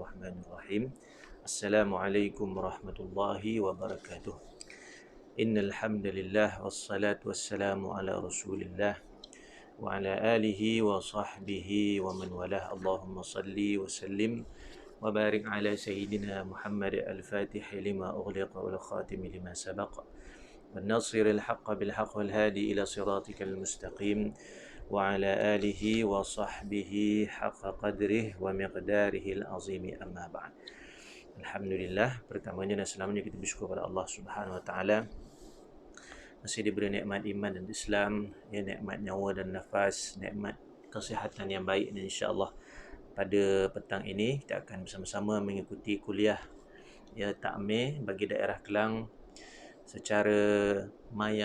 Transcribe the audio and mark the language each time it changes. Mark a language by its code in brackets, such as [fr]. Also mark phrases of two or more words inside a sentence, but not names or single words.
[ar] بسم الله الرحمن الرحيم. السلام عليكم ورحمة الله وبركاته. إن الحمد لله والصلاة والسلام على رسول الله وعلى آله وصحبه ومن والاه. اللهم صل وسلم وبارك على سيدنا محمد الفاتح لما أغلق والخاتم لما سبق. والناصر الحق بالحق والهادي إلى صراطك المستقيم وعلى آله وصحبه حق قدره ومقداره العظيم أما بعد. Alhamdulillah, [ms] pertamanya dan selamanya kita bersyukur kepada Allah [ar] سبحانه وتعالى [ms] masih diberi nikmat iman dan Islam, ya, nikmat nyawa dan nafas, nikmat kesihatan yang baik, dan insya-Allah pada petang ini kita akan bersama-sama mengikuti kuliah ya takmir bagi daerah Kelang secara maya.